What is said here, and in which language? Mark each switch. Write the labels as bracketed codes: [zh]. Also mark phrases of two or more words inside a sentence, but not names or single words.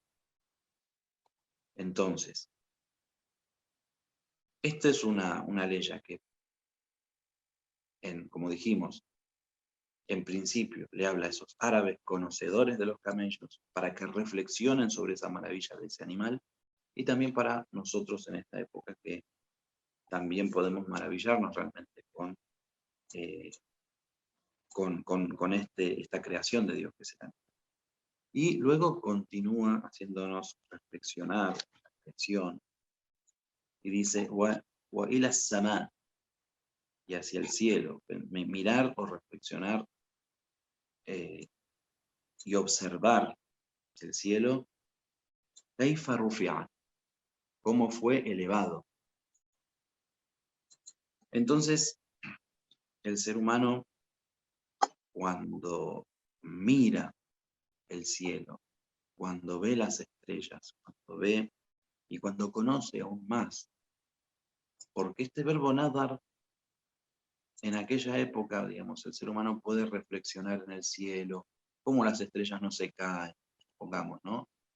[es] Entonces, esta es una ley que, como dijimos, en principio le habla a esos árabes conocedores de los camellos para que reflexionen sobre esa maravilla de ese animal, y también para nosotros en esta época que también podemos maravillarnos realmente con esta creación de Dios que se da. Y luego continúa haciéndonos reflexionar, reflexión, y dice, [ar] وإلى السماء, [es] y hacia el cielo, mirar o reflexionar y observar el cielo, [ar] كيف رفعت, [es] cómo fue elevado. Entonces, el ser humano, cuando mira el cielo, cuando ve las estrellas, cuando ve y cuando conoce aún más, porque este verbo nadar, en aquella época, digamos, el ser humano puede reflexionar en el cielo, cómo las estrellas no se caen, pongamos, ¿no?